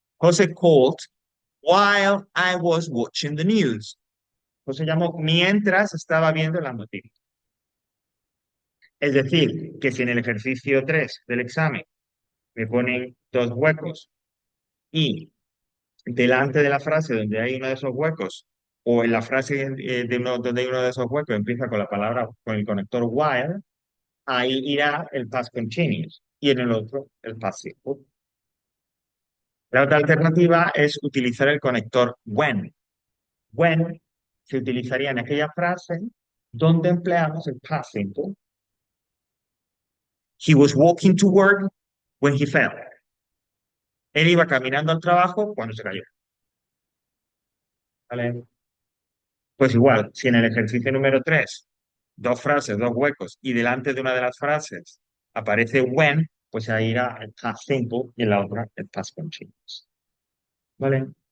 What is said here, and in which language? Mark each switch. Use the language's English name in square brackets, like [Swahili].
[English] José called while I was watching the news. [Spanish] José llamó mientras estaba viendo las noticias. Es decir, que si en el ejercicio 3 del examen me ponen dos huecos y delante de la frase donde hay uno de esos huecos, o en la frase donde hay uno de esos huecos empieza con la palabra, con el conector while, ahí irá el past continuous y en el otro el past simple. La otra alternativa es utilizar el conector when. When se utilizaría en aquella frase donde empleamos el past simple. [English] He was walking to work when he fell. [Spanish] Él iba caminando al trabajo cuando se cayó. ¿Vale? Pues igual, si en el ejercicio número 3 dos frases, dos huecos, y delante de una de las frases aparece when, pues ahí irá el past simple y en la otra el past continuous. ¿Vale?